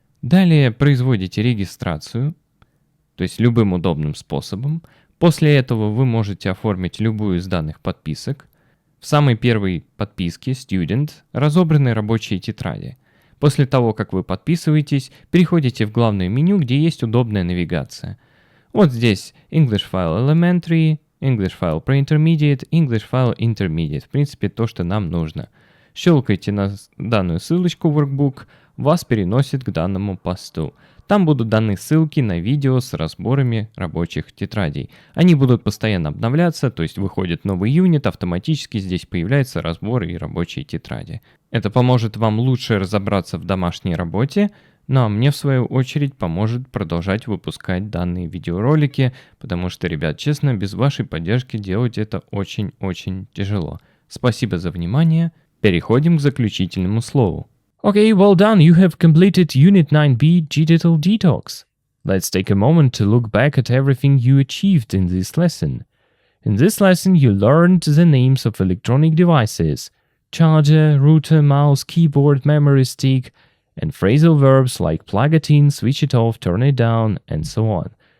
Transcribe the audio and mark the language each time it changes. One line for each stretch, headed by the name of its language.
Russian: Далее производите регистрацию, то есть любым удобным способом. После этого вы можете оформить любую из данных подписок. В самой первой подписке Student разобраны рабочие тетради. После того, как вы подписываетесь, переходите в главное меню, где есть удобная навигация. Вот здесь English File Elementary, English File Pre-Intermediate, English File Intermediate. В принципе, то, что нам нужно. Щелкайте на данную ссылочку Workbook, вас переносит к данному посту. Там будут даны ссылки на видео с разборами рабочих тетрадей. Они будут постоянно обновляться, то есть выходит новый юнит, автоматически здесь появляются разборы и рабочие тетради. Это поможет вам лучше разобраться в домашней работе, ну а мне в свою очередь поможет продолжать выпускать данные видеоролики, потому что, ребят, честно, без вашей поддержки делать это очень-очень тяжело. Спасибо за внимание. Переходим к заключительному слову.
English: Okay, well done, you have completed Unit 9b Digital Detox. Let's take a moment to look back at everything you achieved in this lesson. In this lesson, you learned the names of electronic devices, charger, router, mouse, keyboard, memory stick, and phrasal verbs like plug it in, switch it off, turn it down, and so on.